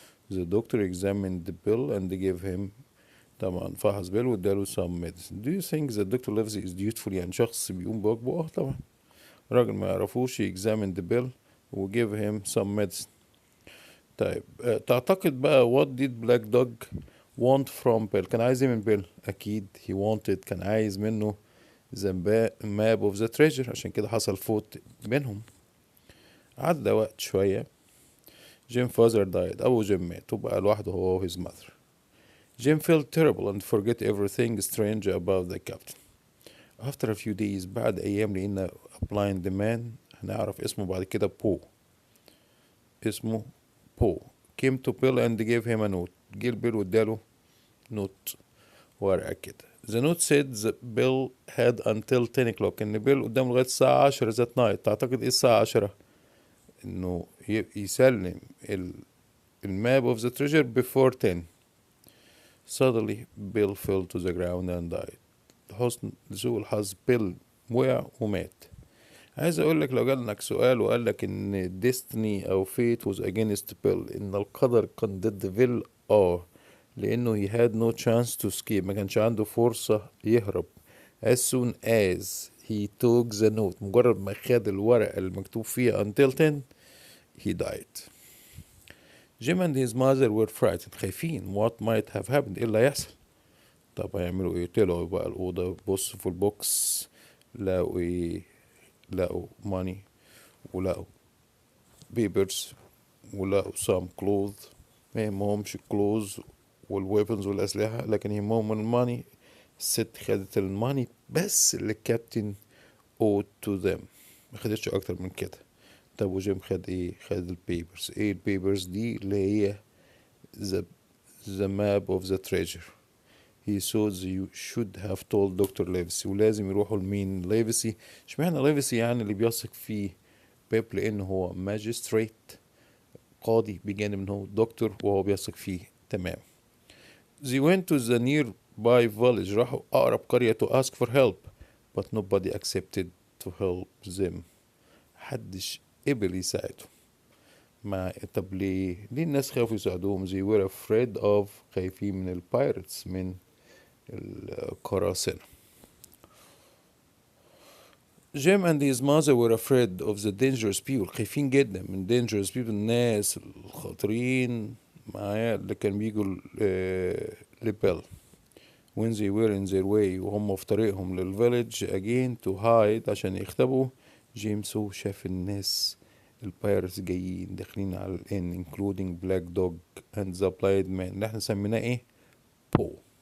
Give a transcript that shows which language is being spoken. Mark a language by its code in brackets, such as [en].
[en] The doctor examined the bill and gave him، [ar] طبعا فحص بيل واداله [en] some medicine. Do you think that Dr. Livesey is dutiful، [ar] يعني شخص بيقوم بواجبه؟ طبعا. راجل ما يعرفوش [en] examined the bill و give him some medicine. [ar] طيب تعتقد بقى [en] what did Black Dog want from Bill؟ [ar] كان عايز ايه من بيل؟ اكيد he wanted، كان عايز منه [en] the map of the treasure، [ar] عشان كده حصل فوت بينهم. عدى وقت شوية. جيم father died، أبو جيم مات وبقى لوحده هو و his mother. [en] Jim felt terrible and forget everything strange about the captain. After a few days، [ar] بعد أيام لقينا [en] a blind man، [ar] هنعرف اسمه بعد كده اسمه بو [en] came to Bill and gave him a note، [ar] جه لبيل واداله نوت، ورقة كده. [en] The note said that Bill had until 10 o'clock، [ar] إن بيل قدامه لغاية الساعة 10 [en] that night. [ar] تعتقد إيه الساعة 10؟ إنه يسلم الماب [en] of the treasure before 10. Suddenly Bill fell to the ground and died. [ar] لحسن سوء الحظ بيل وقع ومات. عايز اقول لك لو جالك سؤال وقال لك ان destiny او fate was against Bill، ان القدر كان ضد بيل، لانه [en] he had no chance to escape، [ar] ما كانش عنده فرصة يهرب. [en] as soon as he took the note، [ar] مجرد ما خد الورقة المكتوب فيها [en] until 10، he died. Jim and his mother were frightened, خايفين what might have happened، [ar] ايه اللي هيحصل. طب هيعملوا ايه؟ طلعوا بقى الأوضة، بصوا في البوكس، لقوا ايه؟ لقوا money، ولقوا papers، ولقوا some clothes. ما يهمهمش الكلوز والويبنز والأسلحة، لكن يهمهم الماني. الست خدت الماني بس اللي الكابتن [en] owed to them، [ar] ما خدتش أكتر من كده. طب وجيم خد ايه؟ خد البيبرز. ايه البيبرز دي؟ اللي هي the, [en] the map of the treasure. He thought you should have told Dr. Livesey. [ar] ولازم يروحوا لمين؟ ليفسي. اشمعنى ليفسي؟ يعني اللي بيثق فيه بيب، لأنه هو ماجستريت، قاضي، بجانب انه هو دكتور وهو بيثق فيه تمام. [en] They went to the nearby village. [ar] راحوا أقرب قرية [en] to ask for help, but nobody accepted to help them. [ar] محدش قبل يساعدهم. طب ليه الناس خافوا يساعدوهم؟ [en] They were afraid of، [ar] خايفين من البايرتس، من القراصنة. [en] Jim and his mother were afraid of the dangerous people، [ar] خايفين جدا من [en] dangerous people، [ar] الناس الخطرين معايا اللي كان بيجوا لبيل. [en] when they were in their way، [ar] وهم في طريقهم للفيلج [en] again to hide، [ar] عشان يختبوا. جيمس هو شاف الناس البايرتس جايين داخلين على الان [en] including black dog and the blind man [ar] اللي احنا سميناه ايه؟ بو.